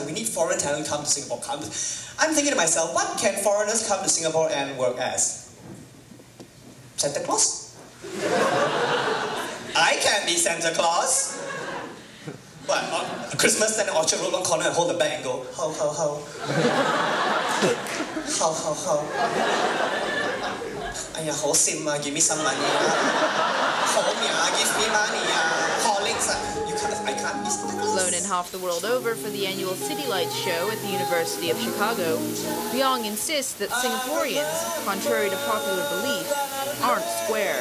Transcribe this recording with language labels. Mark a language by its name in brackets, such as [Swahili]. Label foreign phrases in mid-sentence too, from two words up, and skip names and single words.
[English] We need foreign talent to come to Singapore. I'm thinking to myself, what can foreigners come to Singapore and work as? Santa Claus? I can be Santa Claus. What? Christmas, stand in Orchard Road, one corner and hold the bag and go, ho, ho, ho. Ho, ho, ho. Aya, ho sim, give me some money. Ho, give me money. Horlicks, I can't be Santa Claus. Flown in half the world over for the annual City Lights show at the University of Chicago, Leong insists that Singaporeans, contrary to popular belief, aren't square.